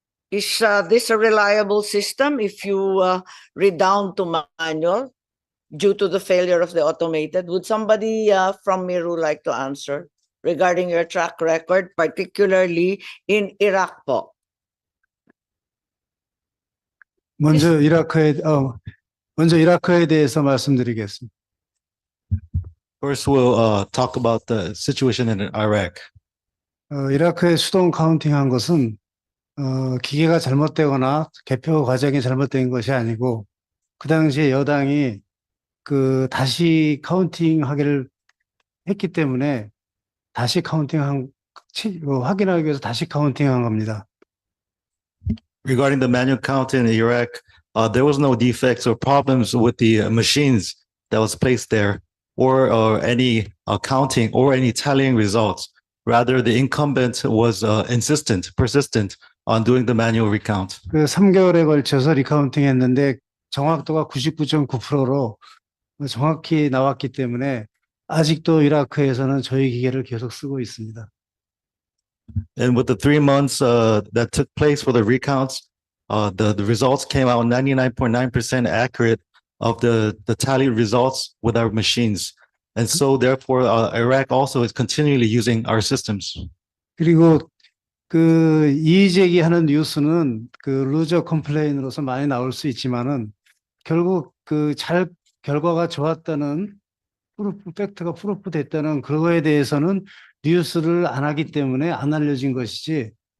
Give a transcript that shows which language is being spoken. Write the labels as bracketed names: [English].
[English] Is this a reliable system if you redound to manual due to the failure of the automated? Would somebody from Miru like to answer regarding your track record, particularly in Iraq po? [Korean] 먼저 이라크에 대해서 말씀드리겠습니다. [English] First, we'll talk about the situation in Iraq. [Korean] 이라크에 수동 카운팅한 것은 기계가 잘못되거나 개표 과정이 잘못된 것이 아니고 그 당시에 여당이 그 다시 카운팅하기를 했기 때문에 다시 확인하기 위해서 다시 카운팅한 겁니다. [English] Regarding the manual count in Iraq, there was no defects or problems with the machines that was placed there, or any counting or any tallying results. Rather, the incumbent was persistent on doing the manual recount. [Korean] 그 3개월에 걸쳐서 리카운팅했는데 정확도가 99.9%로 정확히 나왔기 때문에 아직도 이라크에서는 저희 기계를 계속 쓰고 있습니다. [English] And with the 3 months that took place for the recounts, the results came out 99.9% accurate of the tally results with our machines. And so therefore, Iraq also is continually using our systems. [Korean] 그리고 그 이의제기하는 뉴스는 그 루저 컴플레인으로서 많이 나올 수 있지만은 결국 그 결과가 좋았다는 팩트가 프루프 됐다는 그거에 대해서는 뉴스를 안 하기 때문에 안 알려진 것이지